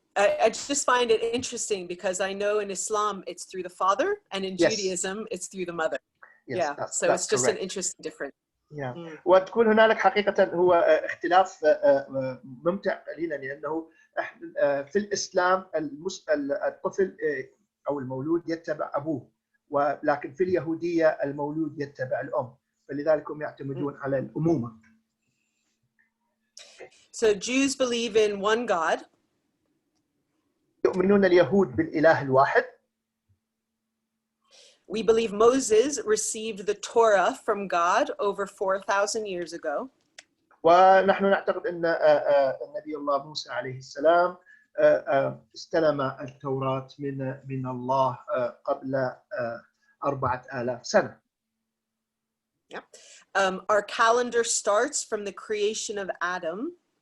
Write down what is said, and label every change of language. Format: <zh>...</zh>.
<en>I just find it interesting because I know in Islam it's through the father and in Judaism it's through the mother. Yes, yeah, so it's just correct. An interesting difference. Yeah.</en> <ar>وتكون هنالك حقيقة هو اختلاف ممتع قليلا لأنه في الإسلام الطفل أو المولود يتبع أبوه ولكن في اليهودية المولود يتبع الأم فلذلك هم يعتمدون على الأمومة.</ar> <en>So Jews believe in one God.</en> <ar>يؤمنون اليهود بالإله الواحد.</ar> <en>We believe Moses received the Torah from God over 4,000 years ago.</en> <ar>ونحن نعتقد أن النبي الله موسى عليه السلام استلم التوراة من الله قبل 4,000 سنة.</ar> <en>Yeah. Our calendar starts from the creation of Adam.</en>